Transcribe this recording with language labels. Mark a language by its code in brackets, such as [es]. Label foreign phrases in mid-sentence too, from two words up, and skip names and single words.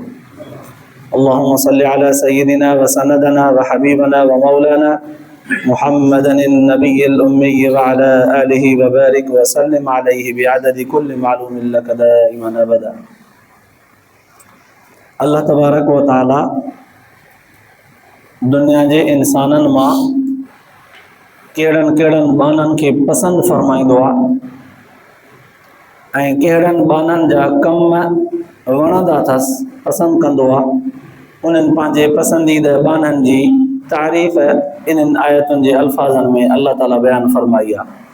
[ar] اللهم صل على سيدنا وسندنا وحبيبنا ومولانا محمد النبي الأمي وعلى آله وبارك وسلم عليه بعدد كل معلوم لك دائما أبدا. [sd] अल्लाह तबारक व ताला दुनिया जे इंसानन मां केड़न बानन के पसंद फरमाइंदो आहे ऐं केड़न बानन जा कम वणंदा अथस पसंद कंदो आहे। उन्हनि पंहिंजे पसंदीदा बानन जी तारीफ़ इन्हनि आयतुनि जे अल्फाज़न में अल्लाह ताला बयान फरमाई आहे।